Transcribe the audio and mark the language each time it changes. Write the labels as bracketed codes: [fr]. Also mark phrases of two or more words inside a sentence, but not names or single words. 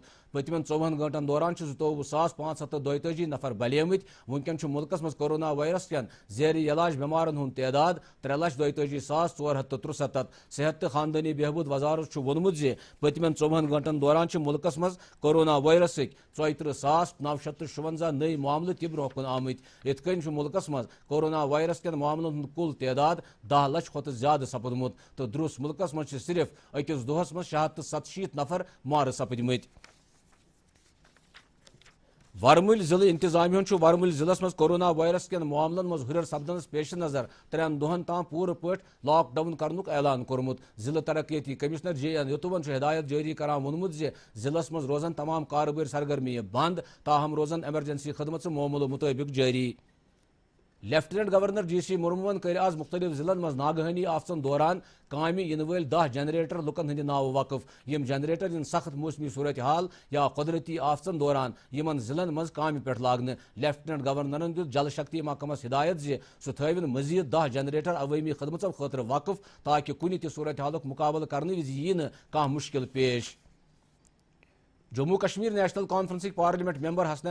[ks] پتمن 24 گھنٹن دوران 22,542 نفر بلیمت. ونکن ملکس مز کورونا وائرس کین زیر علاج بیمارن ہند تعداد 3,42,463. صحت تو خاندانی بہبود وزارت وونمت پتمن 24 گھنٹن دوران ملکس مز کورونا وائرس 34,956 نئی معاملہ تہ برہ کن آمت. ات کن ملکس مز کورونا وائرس کین معاملن ہند کل تعداد 10 لچھ کھت زیادہ سپدمت تو دروس ملکس مز صرف اکس دہس مز 667 نفر مار سپدمت. ورمل ضلع انتظامیہ ورمل ضلع مز کورونا وائرس کن معاملن مز ہرر سپدنس پیش نظر 3 دہن تام پور پٹ لاک ڈاؤن کرنک اعلان کورمت ضلع ترقیتی کمشنر JN یتوون ہدایت جاری کران وونمت زِ ضلع مز روزن تمام کارباری سرگرمی بند تاہم روزن ایمرجنسی خدمت معمول مطابق جاری لیفٹیننٹ گورنر GC مرمون کر آز مختلف ضلعن مز ناگہانی آفژن دوران کامہ ین ول 10 جنریٹر لکن ہند ناو وقف یم جنریٹر ان سخت موسمی صورتحال یا قدرتی آفژن دوران یمن ضلعن مز کامہ پہ لاگنے لیفٹیننٹ گورنرن دیت جل شکتی محکمس ہدایت زِ سہ تھوین مزید 10 جنریٹر عوامی خدمتوں خاطر وقف تاکہ کنہ تہ صورتحالک مقابلہ کرنے وز یی نہ کانٛہہ مشکل پیش جموں کشمیر نیشنل کانفرنسک پارلیمنٹ ممبر حسنین